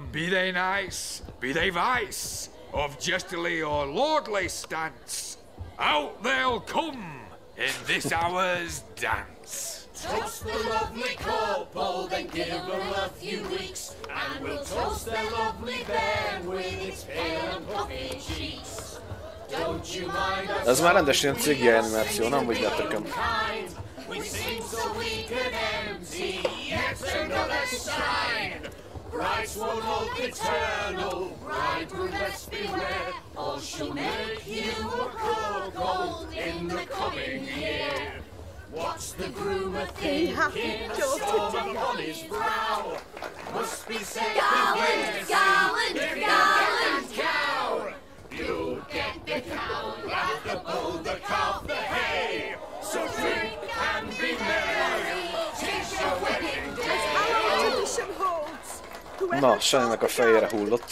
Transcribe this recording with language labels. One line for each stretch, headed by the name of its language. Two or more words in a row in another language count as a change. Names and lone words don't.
English: Be they nice, be they vice, of jestily or lordly stance, out they'll come in this hour's dance. Toast the lovely corporal, then give her a few weeks, and we'll toast their lovely bairn with its pale and puffy cheeks. Don't you mind us?
Hungarian: Ez már rendes ilyen cigi animáció, nem úgy letörköm.
English: We seem so weak and empty, yet another sign. Brides won't hold eternal, bridegroom let's beware, or she'll make you a cuckold in the coming year. What's the groom a thinking? A storm upon his brow. Must be said Gallant, gallant cow. You'll get the cow, laugh the bull, the calf, the hay. So drink and be merry, 'tis your wedding day. Our tradition holds.
Hungarian: Na, Shani-nak a fejére hullott.